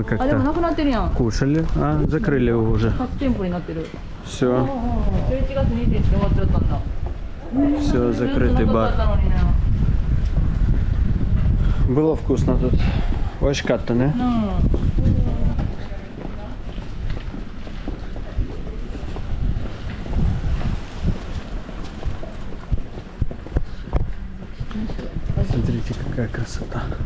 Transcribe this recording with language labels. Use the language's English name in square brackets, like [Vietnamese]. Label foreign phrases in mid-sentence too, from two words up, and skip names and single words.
[Japanese] あ、でもな [Russian] как-то [Japanese] くなってるやん。 [Russian] кушали, а закрыли его уже. [Japanese] 8 店舗になってる。 [Russian] Все, [Japanese] 11月2日に終わっちゃったんだ。 [Russian] все, закрытый [Japanese] ずっとなかっ [Russian] бар. [Japanese] たのにね。 [Russian] Было вкусно тут. Очень катто, не? [Japanese] うん。 [Russian] Смотрите, какая красота.